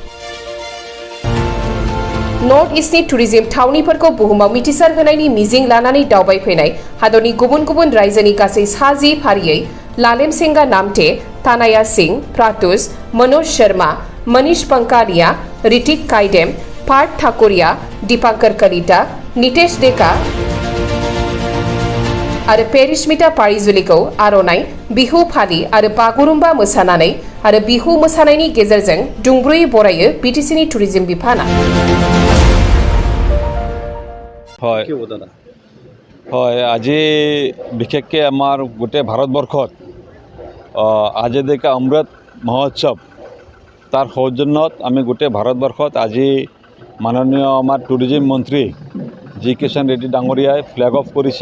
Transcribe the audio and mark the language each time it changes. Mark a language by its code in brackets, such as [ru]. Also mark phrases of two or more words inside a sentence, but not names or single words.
[brx] नर्थ इस्टनि टुरिज्म थावनिफोरखौ बुहुमाव मिथिसार होनायनि मिजिं लानानै दावबायफैनाय हादरनि गुबुन गुबुन रायजोनि गासै 60 फारियै लालेम सेंगा नामटे, तानाया सिंह, प्रातुस, मनोज शर्मा, मनीष पंकालिया, ऋतिक काइडेम, पार्थ ठाकुरिया, दीपांकर कलिता, नितेश डेका आरो पेरिसमिता पारिजुलिखौ आर'नाइ, बिहु फालि आरो बागुरुम्बा मोसानानै आरो बिहु मोसानायनि गेजेरजों दुंब्रुयै बरायो बिटिसिनि टुरिज्म बिफाना। [as] হয় আজি বিশেষকৈ আমাৰ গোটেই ভাৰতবৰ্ষত [hi] आज़ादी का अमृत महोत्सव [as] তাৰ সৌজন্যত আমি গোটেই ভাৰতবৰ্ষত আজি মাননীয় আমাৰ টুৰিজিম মন্ত্ৰী জি কিষাণ ৰেড্ডি ডাঙৰীয়াই [en] flag off [as] কৰিছে।